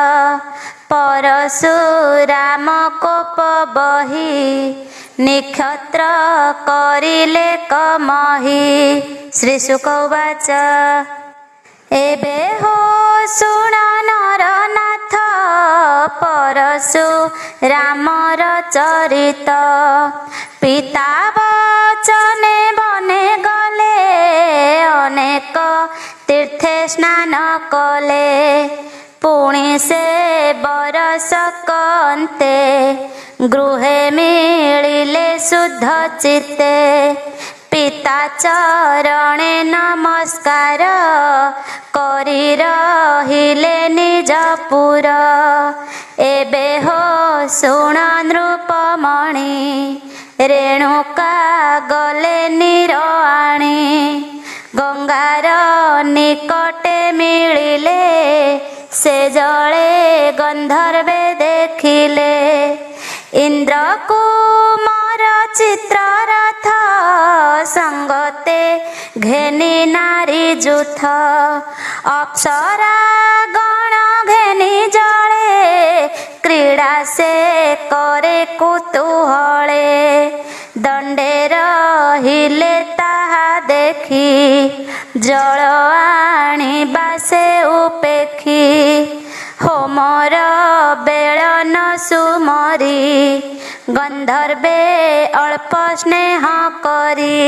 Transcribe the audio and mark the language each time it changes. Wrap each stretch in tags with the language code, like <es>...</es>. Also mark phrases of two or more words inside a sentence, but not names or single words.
<or>ପରଶୁରାମ କୋପ ବହି ନିକ୍ଷତ୍ର କରିଲେ କମହି। ଶ୍ରୀଶୁକ ଉବାଚ ଏବେ ହୋ ଶୁଣ ନରନାଥ ପରଶୁରାମର ଚରିତ। ପିତା ବଚନେ ବନେ ଗଲେ ଅନେକ ତୀର୍ଥେ ସ୍ନାନ କଲେ। ପୁଣି ସେ ବରଷକ ଅନ୍ତେ ଗୃହେ ମିଳିଲେ ଶୁଦ୍ଧ ଚିତ୍ତେ। ପିତା ଚରଣେ ନମସ୍କାର କରି ରହିଲେ ନିଜପୁର। ଏବେ ହୋ ଶୁଣ ନୃପମଣି ରେଣୁକା ଗଲେ ନିରଆଣି। ଗଙ୍ଗାର ନିକଟେ ମିଳିଲେ ସେ ଜଳେ ଗନ୍ଧର୍ବେ ଦେଖିଲେ। ଇନ୍ଦ୍ର କୁମାର ଚିତ୍ରରଥ ସଙ୍ଗତେ ଘେନି ନାରୀ ଯୂଥ। ଅପ୍ସରା ଗଣ ଘେନି ଜଳେ କ୍ରୀଡ଼ା ସେ କରେ କୁତୂହଳେ। ଦଣ୍ଡେ ରହିଲେ ତାହା ଦେଖି ଜଳ ଆଣିବା ସେ ଉପେକ୍ଷି। ହୋମର ବେଳ ନ ସୁମରି ଗନ୍ଧର୍ବେ ଅଳ୍ପ ସ୍ନେହ କରି।</or>